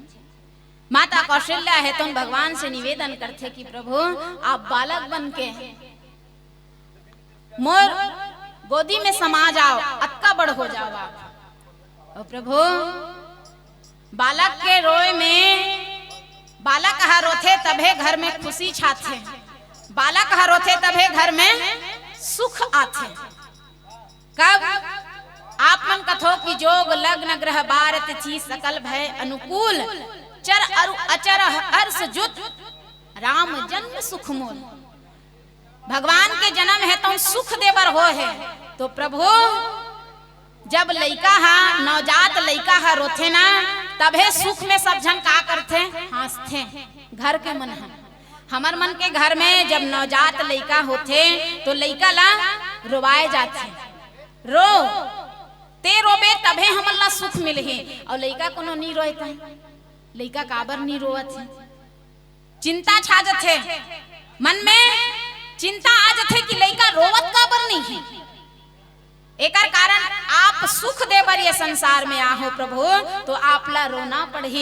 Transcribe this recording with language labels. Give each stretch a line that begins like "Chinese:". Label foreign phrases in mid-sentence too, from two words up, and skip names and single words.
Chhattisgarhi: माता कौशल्या है तो भगवान से निवेदन करते कि प्रभु आप बालक बन के मोर गोदी में समा जाओ, अक्का बड़ हो जाओ आप। और प्रभु बालक के रोए में, बालक हा रोथे तभे घर में खुशी छाथे, बालक हा रोथे तभे घर में सुख आथे। कब आप मन कथो कि
Awadhi: जोग लग्न ग्रह बार तिथि सकल भय अनुकूल, चर अरु अचर हर्ष जुत राम जन्म सुख मूल।
Chhattisgarhi: भगवान के जन्म है तो सुख देवर हो है। तो प्रभु जब लइका हा, नवजात लइका हा रोथे ना, तभे सुख में सब जन का करथे, हंसथे। घर के मन है, हमर मन के घर में जब नवजात लइका होथे तो लइका ला रोवाए जाथे। रो ते रोबे तभे हमन ला सुख मिलही। और लइका कोनो नी रोता, लइका काबर नी रोवत है? चिंता छा जाथे मन में, चिंता आ जाथे कि लइका रोवत काबर नहीं है। एकर कारण आप सुख देवर ये संसार में आहो प्रभु, तो आप ला रोना पड़े।